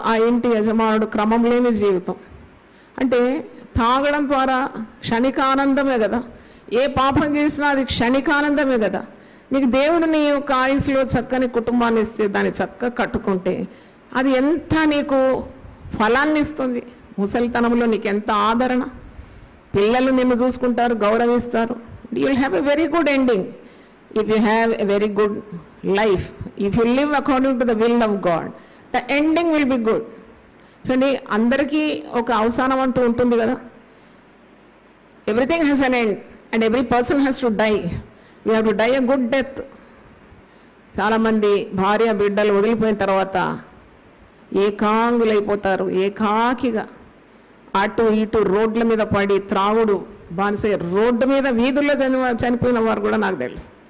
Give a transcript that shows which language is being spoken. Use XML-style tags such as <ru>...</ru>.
<te>ఆ ఇంటి యజమానుడు క్రమం లేని జీవితం. అంటే తాగడం ద్వారా క్షణికానందమే కదా, ఏ పాపం చేసినా అది క్షణికానందమే కదా. నీకు దేవుడు నీ యొక్క ఆయుస్లో చక్కని కుటుంబాన్ని ఇస్తే, దాన్ని చక్కగా కట్టుకుంటే అది ఎంత నీకు ఫలాన్ని ఇస్తుంది. ముసలితనంలో నీకు ఎంత ఆదరణ, పిల్లలు నిన్ను చూసుకుంటారు, గౌరవిస్తారు.</te> <en>You will have a very good ending if you have a very good life, if you live according to the will of God, the ending will be good.</en> <te>చూడండి, అందరికీ ఒక అవసానం అంటూ ఉంటుంది కదా.</te> <en>Everything has an end and every person has to die. We have to die a good death.</en> <te>చాలామంది భార్య బిడ్డలు వదిలిపోయిన తర్వాత ఏకాంగులైపోతారు, ఏకాకిగా అటు ఇటు రోడ్ల మీద పడి త్రాగుడు బానిస, రోడ్డు మీద వీధుల్లో చనిపోయిన వారు కూడా నాకు తెలుసు.</te>